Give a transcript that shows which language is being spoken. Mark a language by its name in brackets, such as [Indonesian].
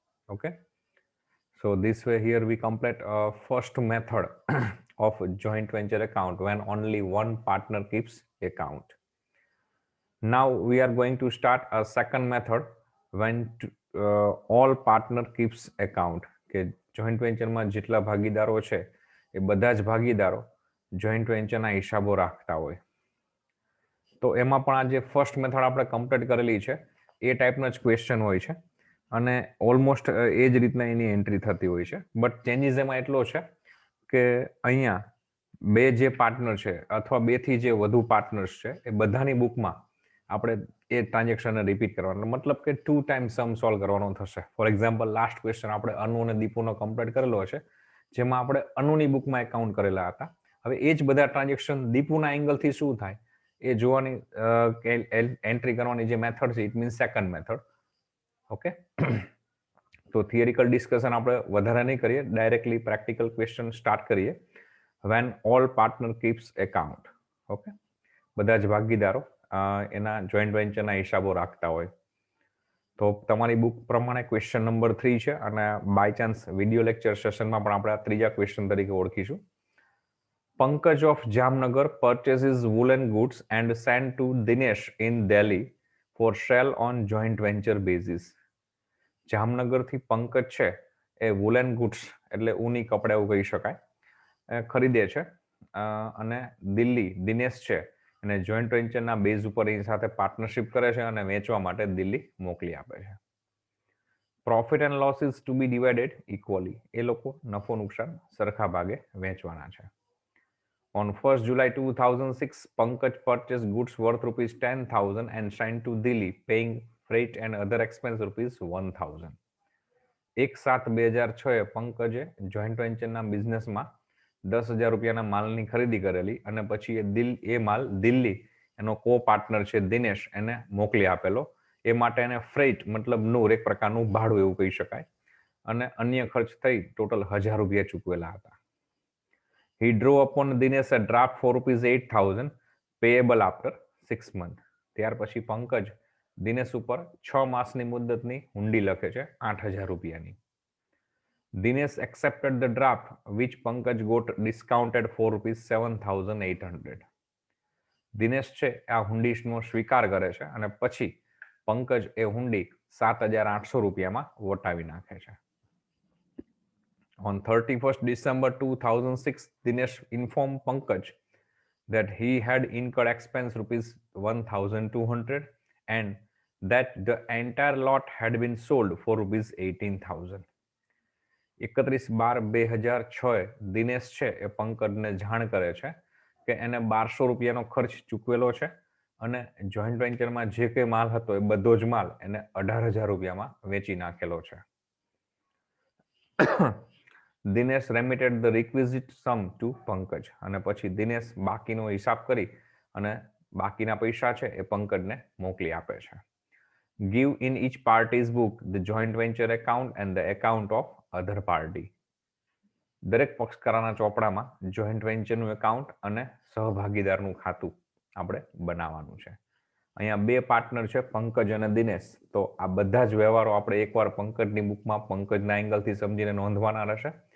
[English] Okay, so this way here we complete first method of joint venture account when only one partner keeps account. Now we are going to start a second method when all partner keeps account, [Gujarati] કે joint venture માં જેટલા ભાગીદારો છે એ બધા જ ભાગીદારો joint વેન્ચરના હિસાબો રાખતા હોય. તો એમાં પણ આ જે ફર્સ્ટ મેથડ આપણે કમ્પ્લીટ કરેલી છે એ ટાઈપનો જ ક્વેશ્ચન હોય છે અને ઓલમોસ્ટ એ જ રીતના એની એન્ટ્રી થતી હોય છે. બટ ચેન્જીસ એમાં એટલો છે કે અહીંયા બે જે પાર્ટનર છે અથવા બેથી જે વધુ પાર્ટનર્સ છે એ બધાની બુકમાં આપણે એ ટ્રાન્ઝેક્શનને રિપીટ કરવાનો, મતલબ કે 2 ટાઈમ સમ સોલ્વ કરવાનો થશે. ફોર એક્ઝામ્પલ લાસ્ટ ક્વેશ્ચન આપણે અનુ અને દીપુનો કમ્પ્લીટ કરેલો હશે, જેમાં આપણે અનુની બુકમાં એકાઉન્ટ કરેલા હતા. હવે એ જ બધા ટ્રાન્ઝેક્શન દીપુના એંગલથી શું થાય એ જોવાની એન્ટ્રી કરવાની જે મેથડ છે, [English] It means second method. [Gujarati] Okay, તો થિયરિકલ ડિસ્કશન આપણે વધારે નહીં કરીએ, ડાયરેક્ટલી પ્રેક્ટિકલ ક્વેશ્ચન સ્ટાર્ટ કરીએ. [English] When all partner keeps account. [Gujarati] Okay, બધા જ ભાગીદારો એના જોઈન્ટ વેન્ચરના હિસાબો રાખતા હોય. તો તમારી બુક પ્રમાણે ક્વેશ્ચન નંબર 3 છે અને બાય ચાન્સ વિડીયો લેક્ચર સેશનમાં પણ આપણે આ ત્રીજા ક્વેશ્ચન તરીકે ઓળખીશું. [English] Pankaj of Jamnagar purchases woolen goods and sent to Dinesh in Delhi for sale on joint venture basis. [Gujarati] જામનગરથી Pankaj છે એ વુલન ગુડ્સ એટલે ઊની કપડા એવું કહી શકાય ખરીદે છે અને દિલ્હી દિનેશ છે અને જોઈન્ટ વેન્ચરના બેઝ ઉપર એની સાથે પાર્ટનરશિપ કરે છે અને વેચવા માટે દિલ્હી મોકલી આપે છે. [English] Profit and loss is to be divided equally. [Gujarati] એ લોકો નફો નુકસાન સરખા ભાગે વેચવાના છે. [English] On 1st July 2006, Pankaj purchased goods worth rupees 10,000 and sent to Delhi, paying freight and other expense rupees 1,000. [Gujarati] 1/7/2006 પંકજે joint વેન્ચરના બિઝનેસમાં 10,000 રૂપિયાના માલની ખરીદી કરેલી અને પછી એ માલ દિલ્હી એનો કો પાર્ટનર છે દિનેશ એને મોકલી આપેલો. એ માટે એને ફ્રેટ મતલબ નૂર એક પ્રકારનું ભાડું એવું કહી શકાય અને અન્ય ખર્ચ થઈ ટોટલ 1,000 રૂપિયા ચૂકવેલા હતા. [English] He drew upon Dinesh a draft for rupees 8,000 payable after 6 months. [Gujarati] ત્યાર પછી પંકજ દિનેશ ઉપર 6 માસની મુદતની હુંડી લખે છે 8,000 રૂપિયાની. [English] Dinesh accepted the draft which Pankaj got discounted for rupees 7,800. [Gujarati] Dinesh છે આ હુંડીનો સ્વીકાર કરે છે અને પછી પંકજ એ હુંડી 7,800 રૂપિયામાં વટાવી નાખે છે. [English] On 31st December 2006, Dinesh informed Pankaj that he had incurred expense rupees 1,200 and that the entire lot had been sold for rupees 18,000. [Gujarati] 31/12/2006 Dinesh છે એ પંકજને જાણ કરે છે કે એને 1,200 રૂપિયાનો ખર્ચ ચૂકવેલો છે અને જોઈન્ટ વેન્ચરમાં જે કંઈ માલ હતો એ બધો જ માલ એને 18,000 રૂપિયામાં વેચી નાખેલો છે. Dinesh [English] remitted the requisite sum to [Gujarati] Pankaj અને પછી દિનેશ બાકીનો હિસાબ કરી અને બાકીના પૈસા છે એ પંકજને મોકલી આપે છે. [English] Give in each party's book the joint venture account and the account of other party. [Gujarati] દરેક પક્ષકારોના ચોપડામાં જોઈન્ટ વેન્ચરનું એકાઉન્ટ અને સહભાગીદારનું ખાતું આપણે બનાવવાનું છે. અહીંયા બે પાર્ટનર છે, પંકજ અને દિનેશ. તો આ બધા જ વ્યવહારો આપણે એકવાર પંકજની બુકમાં પંકજના એંગલથી સમજીને નોંધવાના રહેશે.